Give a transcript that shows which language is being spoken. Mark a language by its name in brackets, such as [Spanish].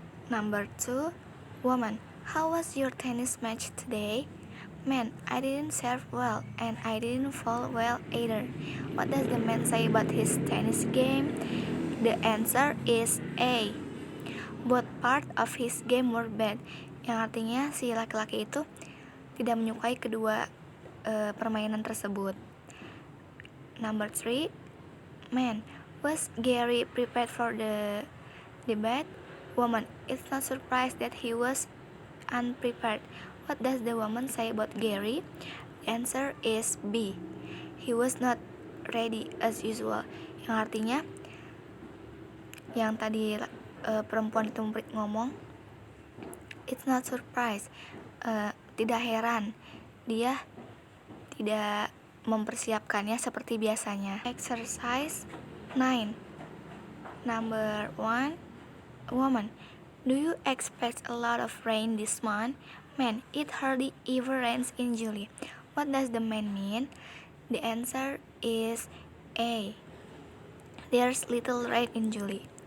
[English] Number 2. Woman, how was your tennis match today? Man, I didn't serve well and I didn't fall well either. What does the man say about his tennis game? The answer is A. Both part of his game were bad. [Indonesian] Yang artinya si laki-laki itu tidak menyukai kedua permainan tersebut. [English] Number 3. Man, was Gary prepared for the debate? Woman, it's not surprised that he was unprepared. What does the woman say about Gary? The answer is B. He was not ready as usual. [Indonesian] Yang artinya yang tadi perempuan itu ngomong, [English] it's not surprise, [Indonesian] tidak heran dia tidak mempersiapkannya seperti biasanya. [English] Exercise 9. Number 1. Woman, do you expect a lot of rain this month? Man, it hardly ever rains in July. What does the man mean? The answer is A. There's little rain in July.